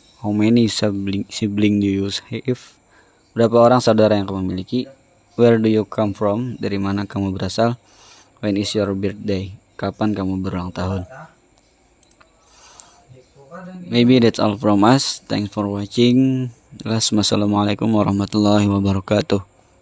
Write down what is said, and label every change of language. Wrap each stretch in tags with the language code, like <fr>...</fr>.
<en>How many sibling do you have?</en> <id>Berapa orang saudara yang kamu miliki?</id> <en>Where do you come from?</en> <id>Dari mana kamu berasal?</id> <en>When is your birthday?</en> <id>Kapan kamu berulang tahun?</id> <en>Maybe that's all from us. Thanks for watching.</en> <ar>Assalamualaikum warahmatullahi wabarakatuh.</ar>